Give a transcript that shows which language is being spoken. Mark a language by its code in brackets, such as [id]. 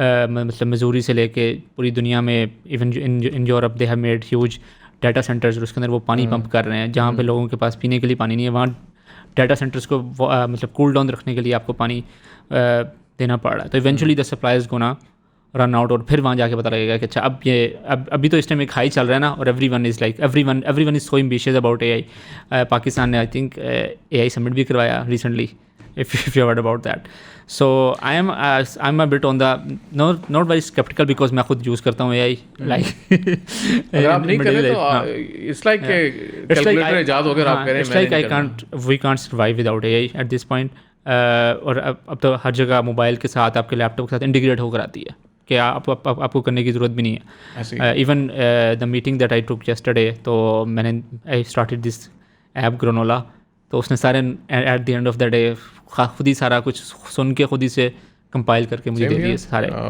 [ur] مطلب مزوری سے لے کے پوری دنیا میں [en] even in Europe they have made huge data centres, [ur] اور اس کے اندر وہ پانی پمپ کر رہے ہیں جہاں پہ لوگوں کے پاس پینے کے لیے پانی نہیں ہے، وہاں ڈیٹا سینٹرز کو مطلب کول ڈاؤن رکھنے کے لیے آپ کو پانی دینا پڑ رہا ہے. تو [en] eventually the supplies gonna run out, [ur] اور پھر وہاں جا کے پتہ لگے گا کہ اچھا ابھی تو اس ٹائم ایک ہائی چل رہا ہے نا، اور [en] Everyone is so ambitious about A I. [ur] پاکستان نے [en] I think [ur] اے آئی سمٹ بھی کروایا recently, [en] if you heard about that. So I'm a bit on the not very skeptical because [ur] میں خود یوز کرتا ہوں اے آئی. [en] like [ur] اگر آپ نہیں کریں تو [en] it's like [ur] کیلکولیٹر ایجاد ہو گیا، آپ کہہ رہے ہیں [en] it's like we can't survive without AI at this point. [ur] اور اب تو ہر جگہ موبائل کے ساتھ آپ کے لیپ ٹاپ کے ساتھ انٹیگریٹ ہو کر آتی ہے کہ آپ کو کرنے کی ضرورت بھی نہیں ہے. [en] even the meeting that I took yesterday, [ur] تو میں نے [en] I started this app [ur] گرونولا، تو اس نے سارے [en] at the end of the day [ur] خود ہی سارا کچھ سن کے خود ہی سے کمپائل کر کے مجھے دے دیے سارے.